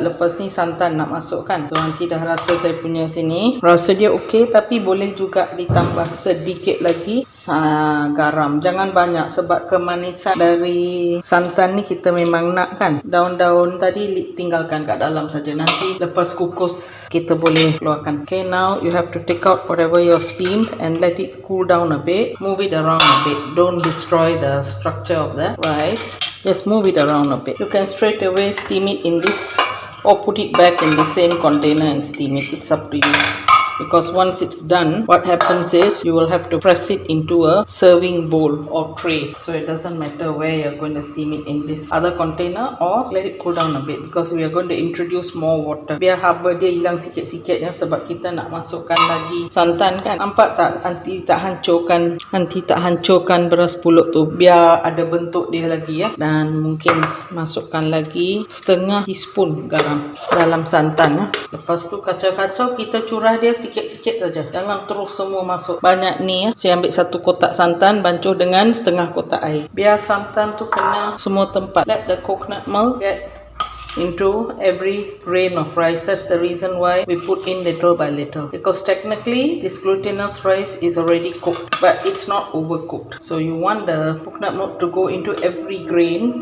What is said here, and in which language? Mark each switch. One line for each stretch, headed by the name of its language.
Malay: Lepas ni santan nak masukkan. So, nanti dah rasa saya punya sini. Rasa dia okey, tapi boleh juga ditambah sedikit lagi garam. Jangan banyak sebab kemanisan dari santan ni kita memang nak kan. Daun-daun tadi tinggalkan kat dalam saja. Nanti lepas kukus kita boleh keluarkan.
English: Okay, now you have to take out whatever you have steamed and let it cool down a bit. Move it around a bit. Don't destroy the structure of the rice. Just move it around a bit. You can straight away steam it in this or put it back in the same container and steam it. It's up to you. Because once it's done, what happens is you will have to press it into a serving bowl or tray. So it doesn't matter where you're going to steam it, in this other container or let it cool down a bit, because we are going to introduce more water.
Malay: Biar haba dia hilang sikit-sikit ya, sebab kita nak masukkan lagi santan kan. Nampak tak? Nanti tak hancurkan beras pulut tu. Biar ada bentuk dia lagi ya. Dan mungkin masukkan lagi setengah teaspoon garam dalam santan ya. Lepas tu kacau-kacau, kita curah dia sikit-sikit saja. Jangan terus semua masuk. Banyak ni ya. Saya ambil 1 kotak santan, bancur dengan setengah kotak air. Biar santan tu kena semua tempat.
English: Let the coconut milk get into every grain of rice. That's the reason why we put in little by little. Because technically this glutinous rice is already cooked, but it's not overcooked. So you want the coconut milk to go into every grain.